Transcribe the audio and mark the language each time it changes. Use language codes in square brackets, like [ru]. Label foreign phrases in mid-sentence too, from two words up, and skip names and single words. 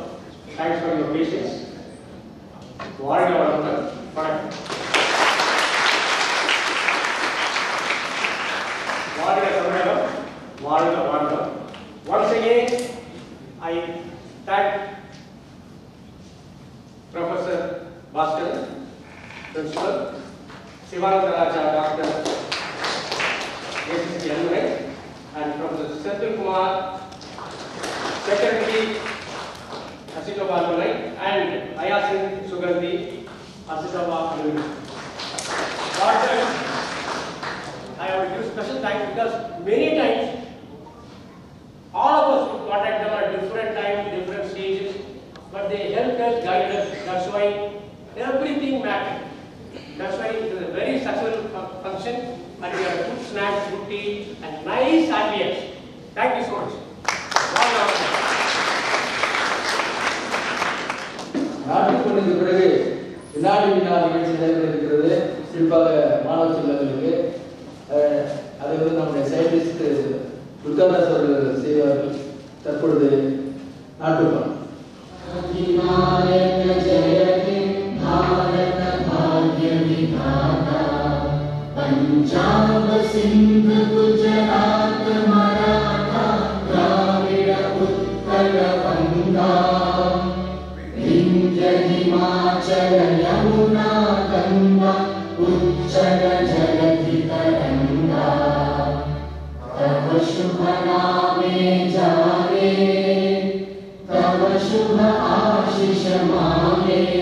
[en] Thanks for your patience. Once again, I thank Professor Bhaskar, Principal, Sivananda Raja, Dr. S.S. and Professor Senthil Kumar, Secretary, Asitoba Malai, and Ayasin Sugandhi, Asitoba Malai. I have to give special thanks because many times all of us would contact them at different times, different stages, but they helped us, guided us. That's why everything mattered. That's why it is a very successful function, and we have good snacks, good tea, and nice ambience. Thank you so much. [ta] நாட்டுப்பணிக்கு பிறகு வினாடி வினா நிகழ்ச்சி நடைபெற இருக்கிறது. குறிப்பாக மாணவ செல்வங்களுக்கு அதை நம்முடைய சயின்டிஸ்ட் துர்காதாஸ் அவர்கள் செய்வார்கள். தற்பொழுது நாட்டுப்பணம். [bn] பஞ்சாப் சிந்து குஜராத் மராத்தா திராவிட உத்கல வங்கா হিমাচল যমুনা গঙ্গা উচ্ছল জলধি তরঙ্গ তব শুভ নামে জাগে তব শুভ আশিস মাগে